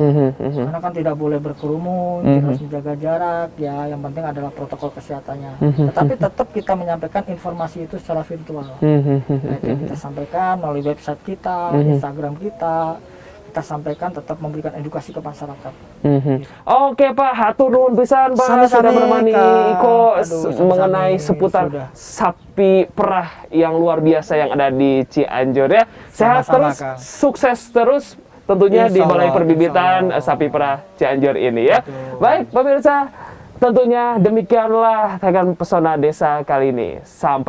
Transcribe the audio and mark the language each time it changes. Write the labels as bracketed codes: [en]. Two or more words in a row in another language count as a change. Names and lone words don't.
[id] Karena kan tidak boleh berkerumun, kita harus menjaga jarak, ya yang penting adalah protokol kesehatannya. Tetapi tetap kita menyampaikan informasi itu secara virtual. Nah, itu yang kita sampaikan melalui website kita, Instagram kita sampaikan tetap memberikan edukasi ke masyarakat. [su] Oke Pak, hatur nuhun pisan Pak [id] Sami-sami, sudah menemani Kang. Iko Aduh, sami-sami. mengenai seputar Sudah. sapi perah yang luar biasa yang ada di Cianjur ya. Sehat Sama-sama, terus, Kang. sukses terus tentunya di Insya Balai Allah, Perbibitan insya Allah. Sapi Perah Cianjur ini ya. Betul. Baik pemirsa, tentunya demikianlah tayangan Pesona Desa kali ini.